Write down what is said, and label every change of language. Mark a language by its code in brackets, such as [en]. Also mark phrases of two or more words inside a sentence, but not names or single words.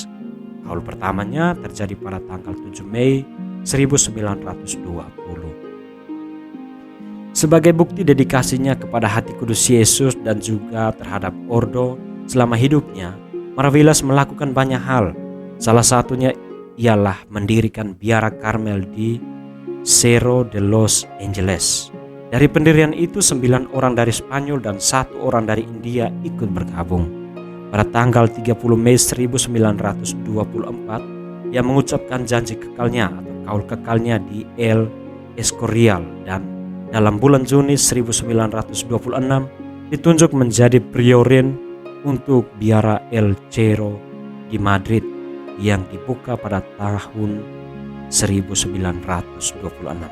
[id] Kaul pertamanya terjadi pada tanggal 7 Mei 1920. Sebagai bukti dedikasinya kepada hati kudus Yesus dan juga terhadap Ordo selama hidupnya, Maravillas melakukan banyak hal. Salah satunya ialah mendirikan biara Karmel di Cerro de los Angeles. Dari pendirian itu 9 orang dari Spanyol dan 1 orang dari India ikut bergabung. Pada tanggal 30 Mei 1924, ia mengucapkan janji kekalnya atau kaul kekalnya di El Escorial, dan dalam bulan Juni 1926 ditunjuk menjadi priorin untuk biara El Cerro di Madrid yang dibuka pada tahun 1926.